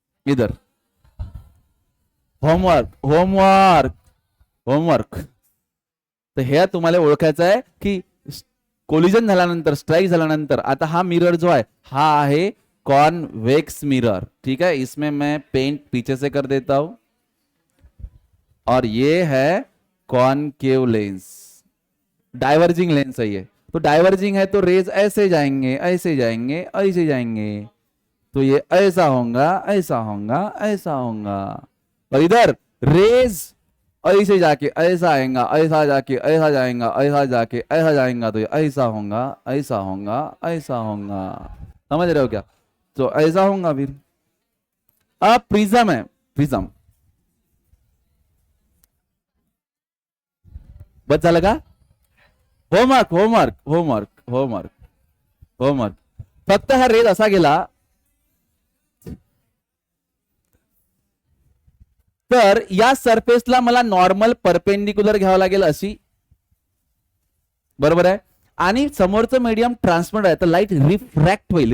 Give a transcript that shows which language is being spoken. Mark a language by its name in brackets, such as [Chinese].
[Hindi] इधर homework homework homework. [Marathi] तर हे तुम्हाला ओळखायचं आहे की कोलिजन झाल्यानंतर, स्ट्राइक झाल्यानंतर आता हा मिरर जो आहे हा आहे कॉन्वेक्स मिरर. [Hindi] ठीक है, इसमें मैं पेंट पीछे से कर देता हूं. और ये है कॉनकेव लेंस. डाइवर्जिंग लेंस है ये. तो डाइवर्जिंग है तो रेज ऐसे जाएंगे, ऐसे जाएंगे, ऐसे जाएंगे. तो ये ऐसा होगा, ऐसा होगा, ऐसा होगा. और इधर रेज ऐसे जाके ऐसा आएगा, ऐसा जाके ऐसा जाएगा, ऐसा जाके ऐसा जाएगा. तो ये ऐसा होगा, ऐसा होगा, ऐसा होगा. समझ रहे हो क्या? तो ऐसा होगा. फिर अब प्रिज्म है, प्रिज्म. [Marathi] बस झालं का? Homework homework homework homework homework. फक्त हा रेज असा गेला तर या सरफेसला मला नॉर्मल परपेंडिक्युलर घ्यावं लागेल अशी. बरोबर आहे. आणि समोरचं मीडियम ट्रान्सपरंट आहे तर लाईट रिफ्रॅक्ट होईल.